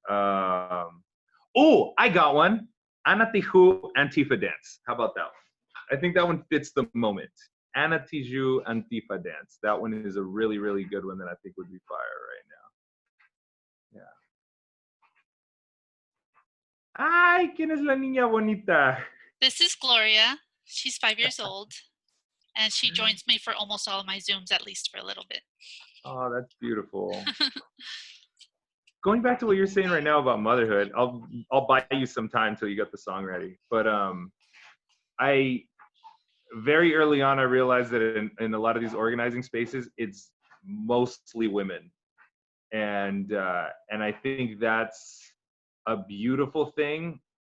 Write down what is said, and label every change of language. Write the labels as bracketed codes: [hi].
[en] I got one. Ana Tiju Antifa Dance. How about that one? I think that one fits the moment. Ana Tiju Antifa Dance. That one is a really, really good one that I think would be fire right now. Yeah. [es] Ay, ¿quién es la niña bonita? [en] This is Gloria. She's 5 years old, and she joins me for almost all of my Zooms, at least for a little bit. Oh, that's beautiful. Going back to what you're saying right now about motherhood, I'll buy you some time till you get the song ready. But I very early on I realized that in a lot of these organizing spaces, it's mostly women, and I think that's a beautiful thing.